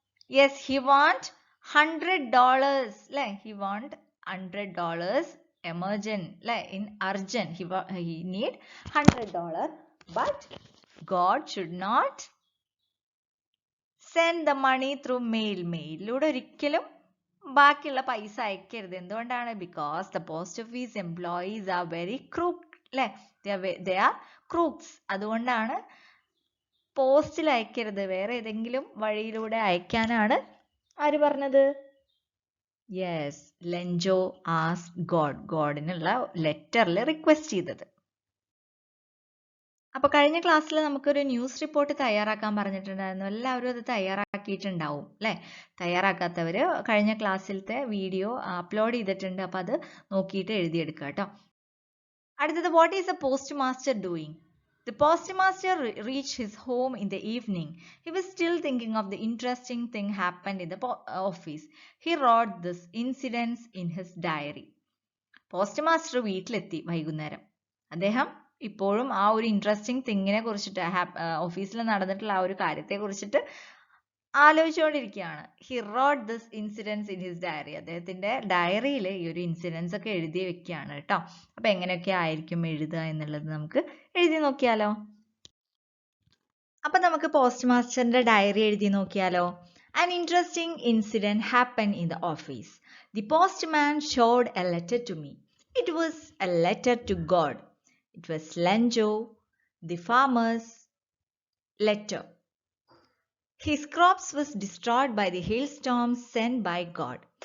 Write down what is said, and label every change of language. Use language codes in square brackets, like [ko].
[en] Yes, he want $100, അല്ലേ? He want $100 emergent, അല്ലേ? In urgent. He need $100, but God should not send the money through mail. [ml] മെയിലിലൂടെ ഒരിക്കലും ബാക്കിയുള്ള പൈസ അയക്കരുത്. എന്തുകൊണ്ടാണ്? [en] Because the post office employees are very crook, അല്ലേ? They are crooks. [ml] അതുകൊണ്ടാണ് പോസ്റ്റിൽ അയക്കരുത്, വേറെ ഏതെങ്കിലും വഴിയിലൂടെ അയക്കാനാണ് ആര് പറഞ്ഞത്? യെസ്, ലെൻജോ ആസ്ക് ഗോഡിനുള്ള ലെറ്ററിൽ റിക്വസ്റ്റ് ചെയ്തത്. അപ്പൊ കഴിഞ്ഞ ക്ലാസ്സിൽ നമുക്കൊരു ന്യൂസ് റിപ്പോർട്ട് തയ്യാറാക്കാൻ പറഞ്ഞിട്ടുണ്ടായിരുന്നു. എല്ലാവരും അത് തയ്യാറാക്കിയിട്ടുണ്ടാവും അല്ലെ? തയ്യാറാക്കാത്തവര് കഴിഞ്ഞ ക്ലാസ്സിലത്തെ വീഡിയോ അപ്ലോഡ് ചെയ്തിട്ടുണ്ട്. അപ്പൊ അത് നോക്കിയിട്ട് എഴുതിയെടുക്കുക കേട്ടോ. അടുത്തത്, [en] What is a post master doing? The postmaster reached his home in the evening. He was still thinking of the interesting thing happened in the office. He wrote this incidents in his diary. [ml] Postmaster വീട്ടിലെത്തി വൈകുന്നേരം. അദ്ദേഹം ഇപ്പോഴും ആ ഒരു interesting തിങ്ങിനെ കുറിച്ചിട്ട്, ഓഫീസിൽ നടന്നിട്ടുള്ള ആ ഒരു കാര്യത്തെ കുറിച്ചിട്ട് ആലോചിച്ചുകൊണ്ടിരിക്കുകയാണ്. [en] He wrote this incidents in his diary. [ml] അദ്ദേഹത്തിന്റെ ഡയറിയിൽ ഈ ഒരു ഇൻസിഡൻസ് ഒക്കെ എഴുതി വെക്കുകയാണ് കേട്ടോ. അപ്പൊ എങ്ങനെയൊക്കെ ആയിരിക്കും എഴുതുക എന്നുള്ളത് നമുക്ക് എഴുതി നോക്കിയാലോ? അപ്പൊ നമുക്ക് പോസ്റ്റ് മാസ്റ്ററിന്റെ ഡയറി എഴുതി നോക്കിയാലോ? [en] An interesting incident happened in the office. The postman showed a letter to me. It was a letter to God. It was Lenjo, the farmer's letter. His crops was destroyed by the hailstorms sent by God.